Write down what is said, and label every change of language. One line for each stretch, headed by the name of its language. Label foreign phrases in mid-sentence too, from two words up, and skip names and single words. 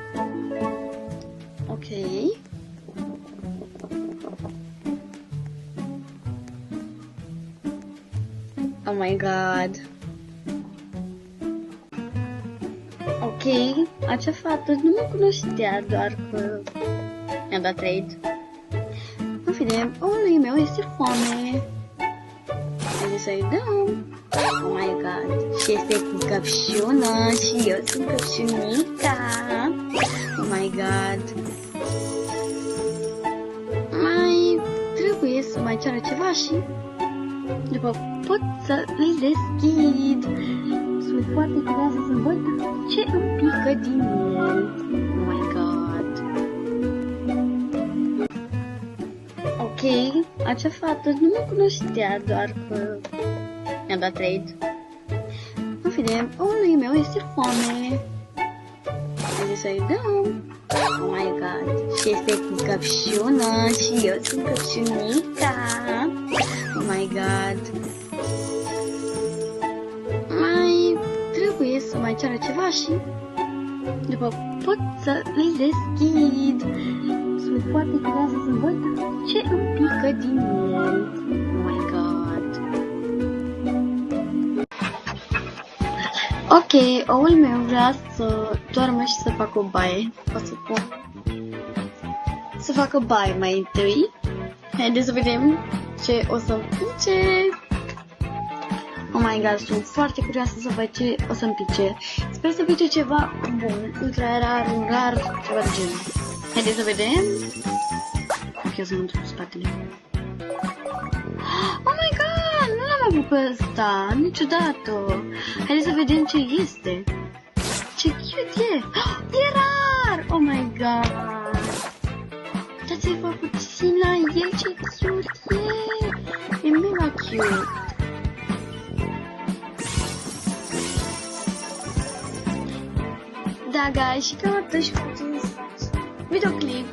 Romanian: Ok.
English: Oh my god.
Romanian: Ok, acea fată nu mă cunoștea, doar că mi-a dat trade. În fine, omului meu este foame. Haideți să-i dăm.
English: Oh my god.
Romanian: Și este cu căpșună și eu sunt căpșunica.
English: Oh my god.
Romanian: Mai trebuie să mai ceară ceva și după pot să îl deschid. Sunt foarte curioasă să văd ce îmi pică din el.
English: Oh my god.
Romanian: Ok, acea fată nu mă cunoștea, doar că mi-a dat trade. În fine, omului meu este foame. Haideți să-i dăm.
English: Oh my god.
Romanian: Și este cu căpșună și eu sunt căpșunica.
English: Oh my god.
Romanian: Mai trebuie să mai ceară ceva și după pot să îl deschid. Sunt foarte curioasă să văd ce îmi pică din el.
English: Oh my god.
Romanian: Ok, oul meu vrea să doarmă și să facă o baie. O să pot să facă baie mai întâi. Haideți să vedem ce o să-mi pice.
English: Oh my god,
Romanian: sunt foarte curioasă să văd ce o să-mi pice. Sper să pice ceva bun, ultra rar, ceva de genul. Haideți să vedem. Ok, o să mă întreb spatele.
English: Oh my god,
Romanian: nu l-am avut pe ăsta, niciodată. Haideți să vedem ce este. Ce cute e. E rar!
English: Oh my god.
Romanian: Uitați-vă puțin la el, ce cute e. E mega cute. Da, guys, și cam atât și cu videoclip.